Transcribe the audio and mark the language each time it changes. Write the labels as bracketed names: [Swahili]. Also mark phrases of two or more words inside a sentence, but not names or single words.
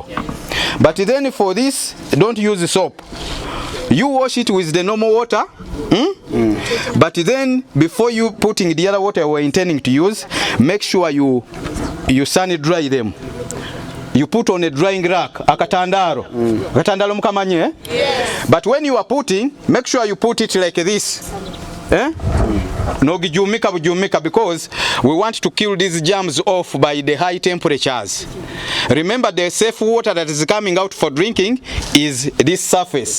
[English] But then for this, don't use soap. You wash it with the normal water. But then before you putting the other water we're intending to use, make sure you sun dry them. You put on a drying rack, akatandaro. [Nyankole] Akatandaro mukamanye, [English] But when you are putting, make sure you put it like this. [Nyankole] No gijumika bujumika, [English] because we want to kill these germs off by the high temperatures. Remember, the safe water that is coming out for drinking is this surface.